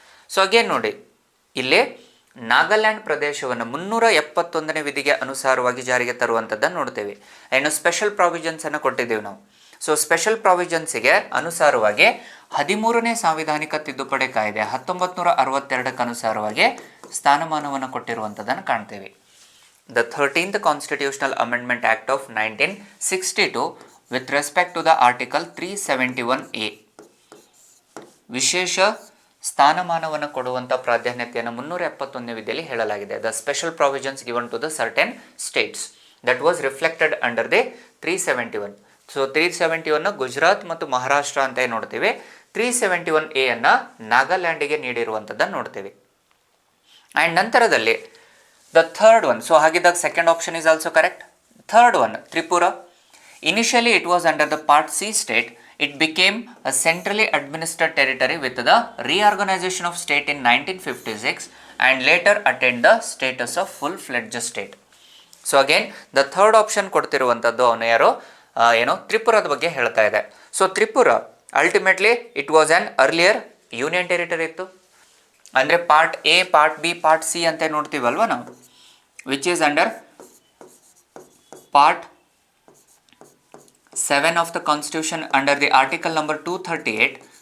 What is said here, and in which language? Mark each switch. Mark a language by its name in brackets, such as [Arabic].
[Kannada] So again ನೋಡಿ, ಇಲ್ಲಿ ನಾಗಾಲ್ಯಾಂಡ್ ಪ್ರದೇಶವನ್ನು 371ನೇ ವಿಧಿಗೆ ಅನುಸಾರವಾಗಿ ಜಾರಿಗೆ ತರುವಂಥದ್ದನ್ನು ನೋಡ್ತೀವಿ. ಇನ್ನು ಸ್ಪೆಷಲ್ ಪ್ರಾವಿಷನ್ಸನ್ನು ಕೊಟ್ಟಿದ್ದೀವಿ ನಾವು. ಸೊ ಸ್ಪೆಷಲ್ ಪ್ರಾವಿಷನ್ಸಿಗೆ ಅನುಸಾರವಾಗಿ 13ನೇ ಸಾಂವಿಧಾನಿಕ ತಿದ್ದುಪಡಿ ಕಾಯ್ದೆ 1962ಕ್ಕೆ ಅನುಸಾರವಾಗಿ ಸ್ಥಾನಮಾನವನ್ನು ಕೊಟ್ಟಿರುವಂಥದ್ದನ್ನು ಕಾಣ್ತೀವಿ. [English] The 13th Constitutional Amendment Act of 1962 with respect to the Article 371A. [Kannada] ವಿಶೇಷ ಸ್ಥಾನಮಾನವನ್ನು ಕೊಡುವಂಥ ಪ್ರಾಧಾನ್ಯತೆಯನ್ನು 371ನೇ ವಿಧಿಯಲ್ಲಿ ಹೇಳಲಾಗಿದೆ. [English] The special provisions given to the certain states that was reflected under the 371. [Kannada] So 371 Gujarat ಮತ್ತು ಮಹಾರಾಷ್ಟ್ರ ಅಂತ ನೋಡ್ತೀವಿ. 371A ಅನ್ನು ನಾಗಾಲ್ಯಾಂಡಿಗೆ ನೀಡಿರುವಂಥದ್ದನ್ನು ನೋಡ್ತೀವಿ. [English] And ನಂತರದಲ್ಲಿ the third one, so hagidag second option is also correct. Third one, Tripura. Initially it was under the Part C state. It became a centrally administered territory with the reorganization of state in 1956 and later attained the status of full-fledged state. So again, the third option [Kannada] ಕೊಡ್ತಿರುವಂಥದ್ದು ಅವನು ಯಾರು ಏನೋ ತ್ರಿಪುರದ ಬಗ್ಗೆ ಹೇಳ್ತಾ ಇದೆ. [English] So Tripura ultimately it was an earlier union territory ಇತ್ತು. ಅಂದರೆ part A, part B, part C [Kannada] ಅಂತ ನೋಡ್ತೀವಲ್ವ ನಾವು, [English] Which is under part 7 of the constitution under the article number 238.